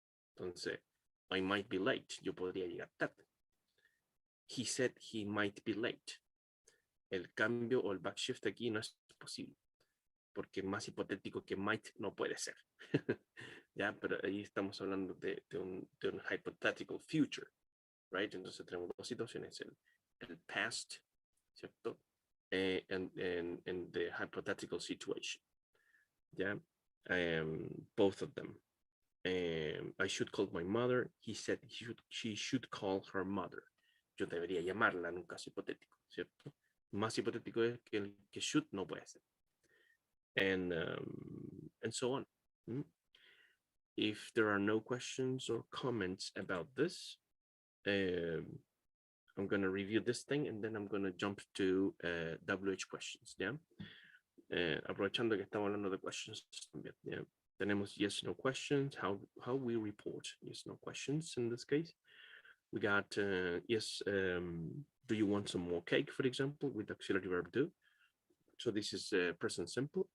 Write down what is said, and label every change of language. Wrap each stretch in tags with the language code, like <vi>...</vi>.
<es>Entonces,</es> <en>I might be late.</en> <es>Yo podría llegar tarde.</es> <en>He said he might be late.</en> <es>El cambio o el backshift aquí no es posible, porque más hipotético que might no puede ser. Ya, pero ahí estamos hablando de un</es> <en>hypothetical future, right?</en> <es>Entonces tenemos dos situaciones, el past, ¿cierto?</es> <en>And the hypothetical situation. Yeah, both of them. I should call my mother. He said she should call her mother.</en> <es>Yo debería llamarla en un caso hipotético, ¿cierto? Más hipotético es que el que should no puede ser.</es> <en>And so on. If there are no questions or comments about this, I'm going to review this thing and then I'm going to jump to WH questions. Yeah.</en> <es>Aprovechando que estamos hablando de questions también.</es> <en>Yeah.</en> <es>Tenemos yes, no questions.</es> <en>How we report yes, no questions in this case. We got yes. Do you want some more cake, for example, with auxiliary verb do? So this is present simple.</en>